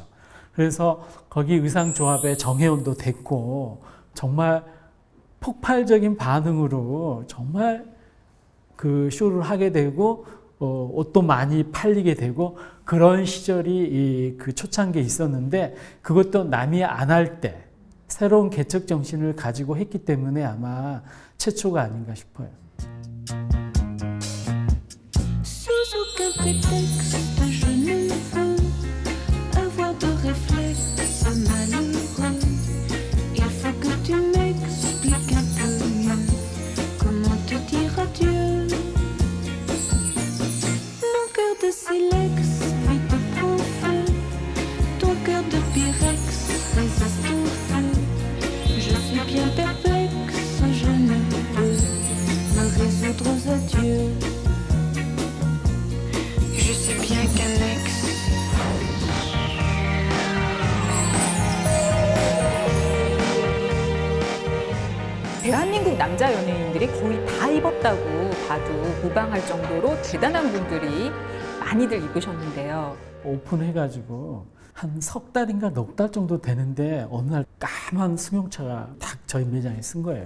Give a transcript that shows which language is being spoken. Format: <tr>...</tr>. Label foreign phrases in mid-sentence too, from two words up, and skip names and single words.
<ko>그래서 거기 의상 조합에 정혜원도 됐고 정말 폭발적인 반응으로 정말 그 쇼를 하게 되고 옷도 많이 팔리게 되고 그런 시절이 그 초창기에 있었는데 그것도 남이 안 할 때 새로운 개척 정신을 가지고 했기 때문에 아마 최초가 아닌가 싶어요.</ko> <fr>Sous aucun prétexte, je ne veux avoir de réflexe malheureux. Il faut que tu m'expliques un peu mieux comment te dire adieu. Mon cœur de silex vite prend feu. Ton cœur de pyrex résiste au feu. Je suis bien perplexe, je ne peux me résoudre aux adieux. Je sais bien qu'un ex.</fr> <ko>대한민국 남자 연예인들이 거의 다 입었다고 봐도 무방할 정도로 대단한 분들이 많이들 입으셨는데요. 오픈해가지고 한 석 달인가 넉 달 정도 되는데 어느 날 까만 승용차가 딱 저희 매장에 쓴 거예요.</ko>